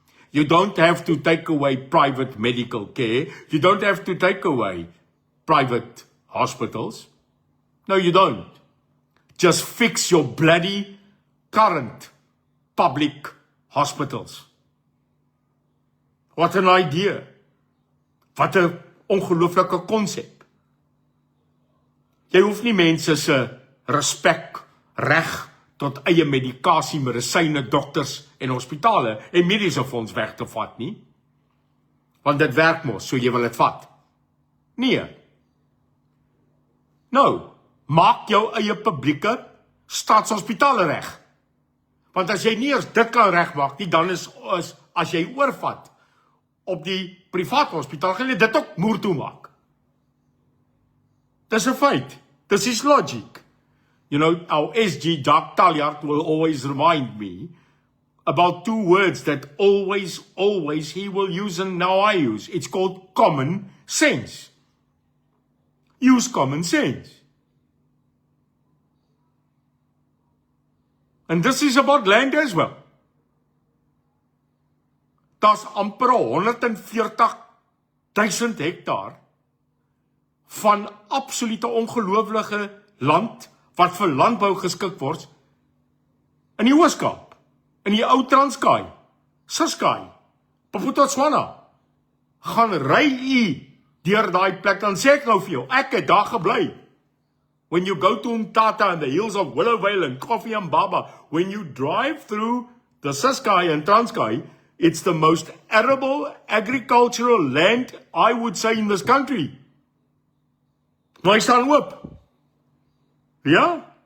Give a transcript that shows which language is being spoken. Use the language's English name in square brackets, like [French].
[English] You don't have to take away private medical care. You don't have to take away private hospitals. No, you don't. Just fix your bloody current public hospitals. What an idea. [Afrikaans] Wat 'n ongelooflike konsep. Jy hoef nie mense se respek, reg tot eie medikasie, medisyne, dokters en hospitale en mediese fonds weg te vat nie. Want dit werk mos, so jy wil dit vat. Nee. Nou, maak jou eie publieke staatshospitale reg. Want as jy nie eers dit kan regmaak nie, dan is as jy oorvat op die private hospitaal, gaan jy dit ook moer toe maak. Dis 'n feit. [English] This is logic. You know, our SG Doc Taljaard will always remind me about two words that always he will use and now I use. It's called common sense. Use common sense. And this is about land as well. [Afrikaans] Daar's amper 140,000 hektaar van absolute ongelooflike land wat vir landbou geskik word in die Oos-Kaap, in die ou Transkei, Ciskei, Bophuthatswana. Gaan ry u deur daai plek, dan sê ek nou vir jou, ek het daar gebly. [English] When you go to Umtata and the hills of Willowvale and Coffee and Baba, when you drive through the Ciskei and Transkei, it's the most arable agricultural land, I would say, in this country. [Afrikaans] Maar hy staan oop. [English] Yeah?